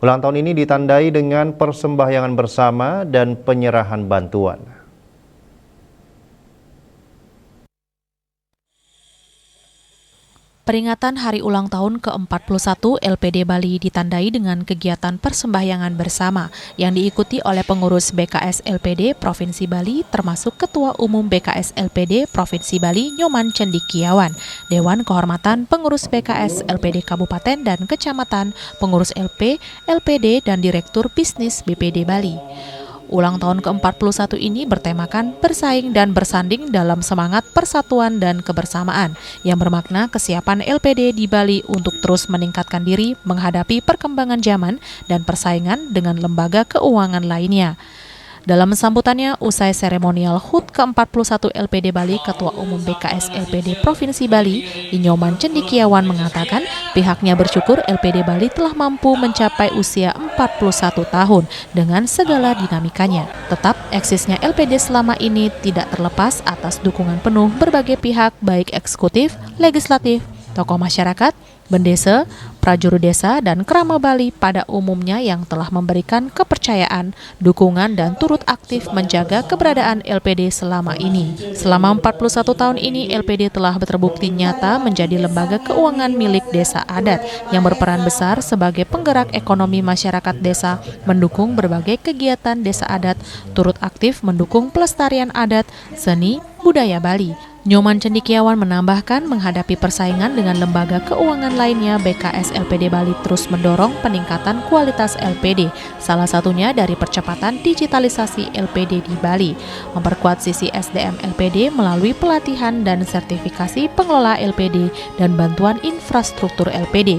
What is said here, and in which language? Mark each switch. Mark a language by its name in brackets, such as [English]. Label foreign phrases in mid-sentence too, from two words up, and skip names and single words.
[Indonesian] Ulang tahun ini ditandai dengan persembahyangan bersama dan penyerahan bantuan. Peringatan Hari Ulang Tahun ke-41 LPD Bali ditandai dengan kegiatan persembahyangan bersama yang diikuti oleh pengurus BKS LPD Provinsi Bali termasuk Ketua Umum BKS LPD Provinsi Bali Nyoman Cendikiawan, Dewan Kehormatan Pengurus BKS LPD Kabupaten dan Kecamatan, Pengurus LP, LPD, dan Direktur Bisnis BPD Bali. Ulang tahun ke-41 ini bertemakan bersaing dan bersanding dalam semangat persatuan dan kebersamaan yang bermakna kesiapan LPD di Bali untuk terus meningkatkan diri menghadapi perkembangan zaman dan persaingan dengan lembaga keuangan lainnya. Dalam sambutannya usai seremonial HUT ke-41 LPD Bali, Ketua Umum BKS LPD Provinsi Bali, Nyoman Cendikiawan mengatakan pihaknya bersyukur LPD Bali telah mampu mencapai usia 41 tahun dengan segala dinamikanya. Tetap eksisnya LPD selama ini tidak terlepas atas dukungan penuh berbagai pihak baik eksekutif, legislatif, tokoh masyarakat, bendesa, prajurit desa, dan kerama Bali pada umumnya yang telah memberikan kepercayaan, dukungan, dan turut aktif menjaga keberadaan LPD selama ini. Selama 41 tahun ini, LPD telah terbukti nyata menjadi lembaga keuangan milik desa adat yang berperan besar sebagai penggerak ekonomi masyarakat desa, mendukung berbagai kegiatan desa adat, turut aktif mendukung pelestarian adat, seni, budaya Bali. Nyoman Cendikiawan menambahkan menghadapi persaingan dengan lembaga keuangan lainnya, BKS LPD Bali terus mendorong peningkatan kualitas LPD, salah satunya dari percepatan digitalisasi LPD di Bali, memperkuat sisi SDM LPD melalui pelatihan dan sertifikasi pengelola LPD dan bantuan infrastruktur LPD.